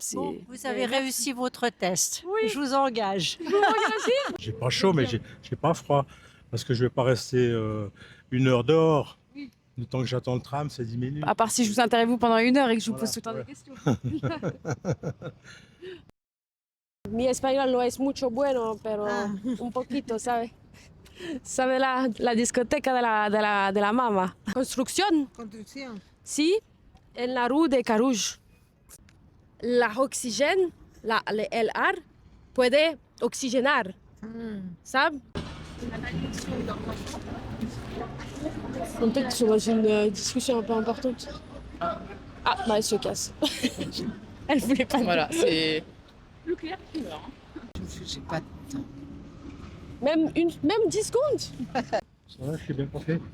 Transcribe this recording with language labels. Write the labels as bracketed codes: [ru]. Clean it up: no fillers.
[fr] Bon, vous avez réussi votre test. Oui. Je vous engage. Vous m'engagez ? J'ai pas chaud, mais j'ai pas froid. Parce que je vais pas rester 1 heure dehors. Oui. Le temps que j'attends le tram, c'est 10 minutes. À part si je vous interviewe pendant 1 heure et que je vous pose tout le temps des questions. [es] Mi español no es mucho bueno, pero un poquito, ¿sabe? ¿Sabe la discoteca de la mama? Construcción. Construcción. Sí, en la rue de Carouge. La oxygène, le LR, puede oxygenar, ¿sabes? [fr] Peut-être qu'ils sont dans une discussion un peu importante. Ah, bah elle se casse. Elle voulait pas. Voilà, c'est plus clair que là. J'ai pas de temps. Même 10 secondes. Ça va, je suis bien porté.